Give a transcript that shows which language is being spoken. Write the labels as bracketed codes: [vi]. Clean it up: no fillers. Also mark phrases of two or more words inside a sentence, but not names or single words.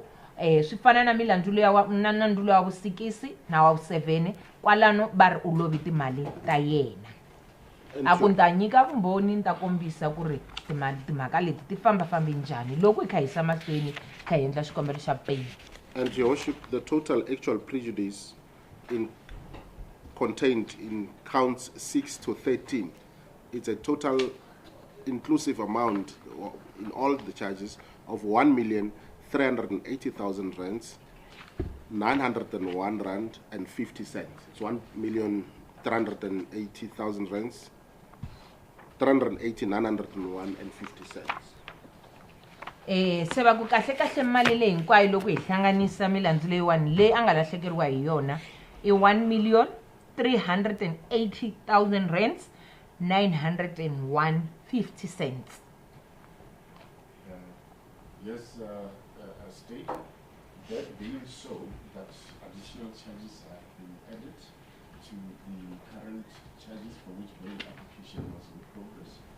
[ts] Swi fana na milandzu na nandzu loya wa vu 6 na wa vu 7 kwalano va ri u lovi timali ta yena. A ku ni ta nyika vumbhoni ni ta kombisa ku ri timhaka leti ti fambafambi njhani loko hi kha hi yisa mahlweni kha hi endla xikombelo xa bail. [en] And Your Worship, the total actual prejudice contained in counts 6 to 13 it's a total inclusive amount in all the charges of 1,380,000 rands, 901 rand and 50 cents. It's 1,380,000 rands, 380,901 and 50 cents. [ts] Se va ku kahle kahle mali leyi hinkwayo loko hi hlanganisa milandzu leyiwani leyi a nga lahlekeriwa hi yona i 1,380,000 rands 901.50 cents. [en] Yes, State, that being so, that additional charges have been added to the current charges for which bail application was in progress.